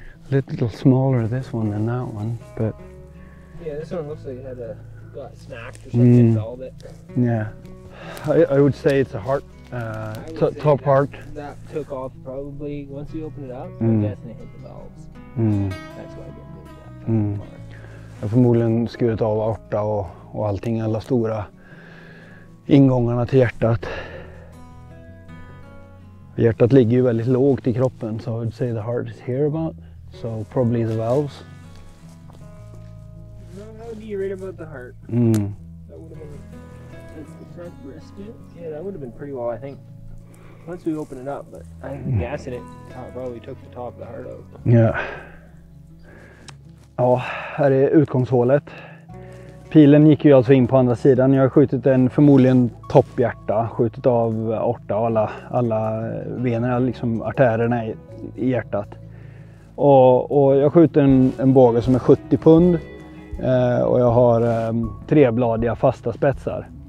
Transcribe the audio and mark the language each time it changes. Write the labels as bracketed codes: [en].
[en] A little smaller this one than that one, but Yeah, this one looks like it got smacked or something, felled it. yeah. I would say it's a heart, I would say top heart. That took off probably once you open it up. I'm guessing it hit the valves. Mm. That's why I didn't move that Mm. far. [sv] Jag har förmodligen skurit av aorta och allting, alla stora ingångarna till hjärtat. Hjärtat ligger ju väldigt lågt i kroppen, [en] so I would say the heart is here about, so probably the valves. How do you read about the heart? Mm. That would have been, it's the front brisket. Yeah, that would have been pretty well, I think. Once we open it up, but I think the gas in it probably took the top of the heart out. [sv] Ja. Ja, här är utgångshålet. Pilen gick ju alltså in på andra sidan. Jag har skjutit en förmodligen topphjärta, skjutit av aorta och alla vener, liksom artärerna i hjärtat. Och jag skjuter en båge som är 70 pund och jag har trebladiga fasta spetsar.